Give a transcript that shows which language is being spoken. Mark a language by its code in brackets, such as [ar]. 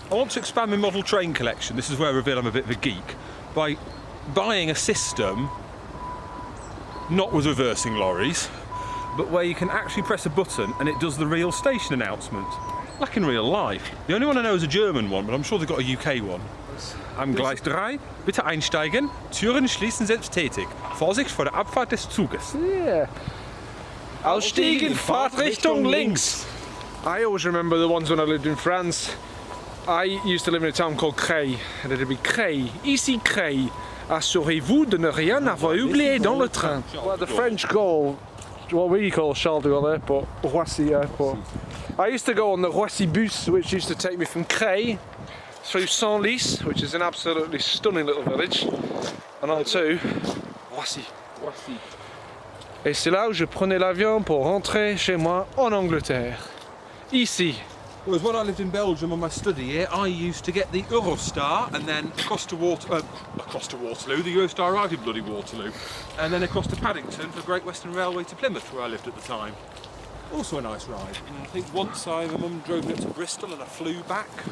[en] I want to expand my model train collection. This is where I reveal I'm a bit of a geek. By buying a system, not with reversing lorries, but where you can actually press a button and it does the real station announcement, like in real life. The only one I know is a German one, but I'm sure they've got a UK one. [de] Am Gleis 3, bitte einsteigen, Türen schließen selbsttätig. Vorsicht vor der Abfahrt des Zuges. [en] Yeah. [de] Ausstiegen, Fahrtrichtung links. [en] I always remember the ones when I lived in France. I used to live in a town called Creil, and it'd be Creil, ici Creil. [fr] Assurez-vous de ne rien avoir oublié dans le train. [en] Well, the French call what we call Charles de Gaulle Airport, Roissy Airport. I used to go on the Roissy bus, which used to take me from Creil through Senlis, which is an absolutely stunning little village, and on to Roissy. [fr] Et c'est là où je prenais l'avion pour rentrer chez moi en Angleterre. Ici. [en] Whereas when I lived in Belgium on my study year, I used to get the Eurostar and then across to Waterloo, the Eurostar arrived in bloody Waterloo, and then across to Paddington for Great Western Railway to Plymouth, where I lived at the time. Also a nice ride. And I think once my mum drove me up to Bristol and I flew back.